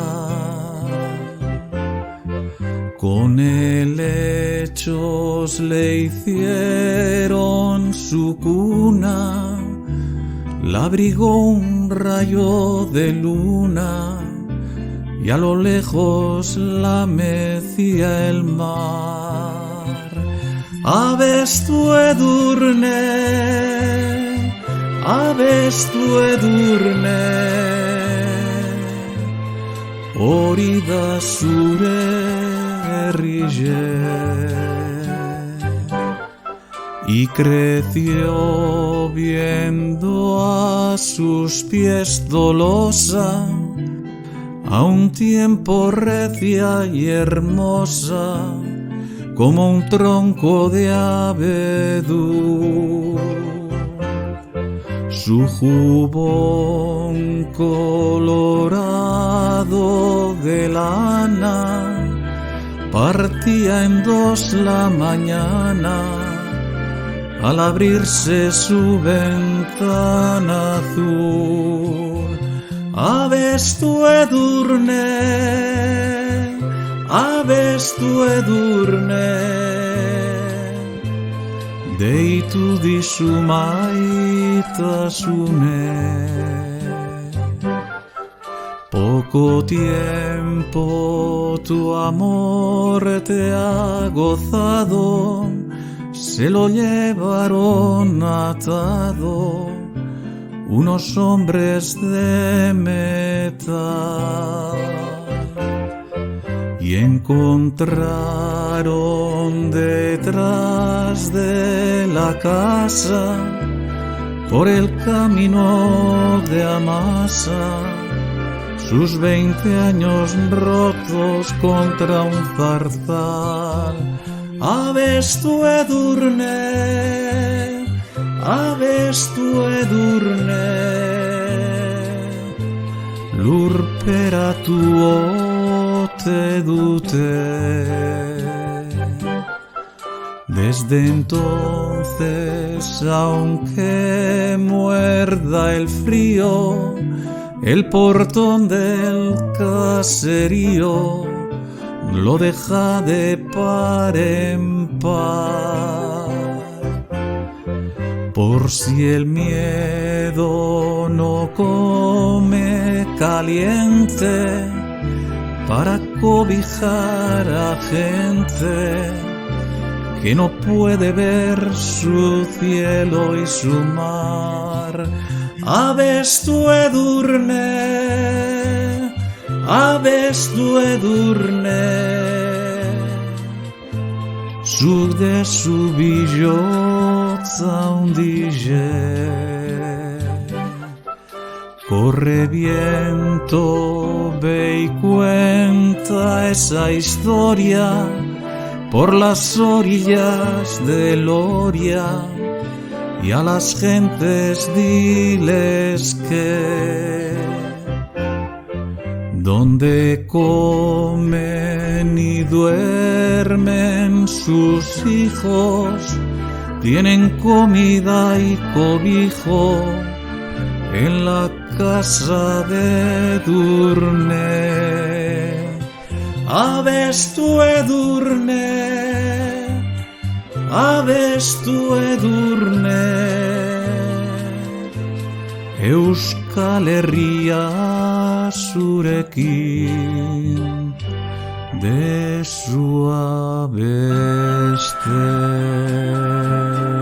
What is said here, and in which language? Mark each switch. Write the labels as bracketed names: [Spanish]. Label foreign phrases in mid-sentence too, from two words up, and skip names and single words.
[Spanish] Con helechos le hicieron su cuna, la abrigó un rayo de luna y a lo lejos la mecía el mar. [Basque] Abestu edurne, abestu edurne, hori da zure herrille. [Spanish] Y creció viendo a sus pies Dolosa, a un tiempo recia y hermosa, como un tronco de abedul. Su jubón colorado de lana partía en dos la mañana, al abrirse su ventana azul. [Basque] Abestu edurne, abestu edurne, deitu dizu maitasune. [Spanish] Poco tiempo tu amor te ha gozado, se lo llevaron atado unos hombres de metal y encontraron detrás de la casa, por el camino de Amasa, sus 20 años rotos contra un zarzal. [Basque] Abestu edurne, abestu edurne, lurperatu ote dute. [Spanish] Desde entonces, aunque muerda el frío, el portón del caserío lo deja de par en par. Por si el miedo no come caliente, para cobijar a gente que no puede ver su cielo y su mar. [Basque] Abestu edurne, abestu edurne, zuk dezu bihotza hundize. [Spanish] Corre viento, ve y cuenta esa historia por las orillas del Oria, y a las gentes diles que donde comen y duermen sus hijos, tienen comida y cobijo en la casa de Edurne. [Basque] Abestu edurne, abestu edurne, Euskal Herria zurekin dezu abeste.